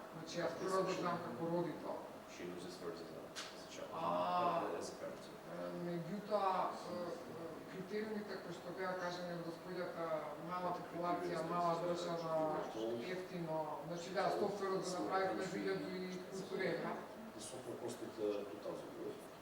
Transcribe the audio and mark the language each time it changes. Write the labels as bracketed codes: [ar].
[mk] Значи јас прво го знам како родител. [en] She knows this first as a child, as a parent. [mk] Меѓутоа, критериумите кои што беа кажани од господјата, мала популација, мала држава, ефтино, значи да, софтверот го направивме за 1000 евра. [en] The software costed 2,000 euros,